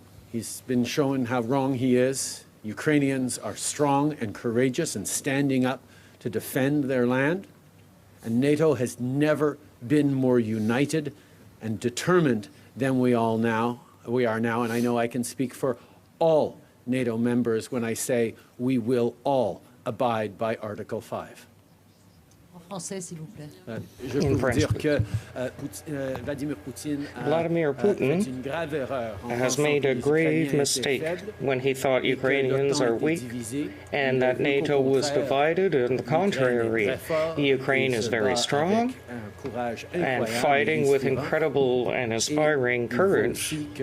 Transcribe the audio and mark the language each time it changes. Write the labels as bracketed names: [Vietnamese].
[English] He's been shown how wrong he is. Ukrainians are strong and courageous and standing up to defend their land. And NATO has never been more united and determined than we are now. And I know I can speak for all NATO members when I say we will all abide by Article 5. [French] Français, s'il vous plaît. Je peux vous dire que Vladimir Putin [English] has made a grave mistake when he thought Ukrainians are weak and that NATO was divided. On the contrary, Ukraine is very strong and fighting with incredible and inspiring courage.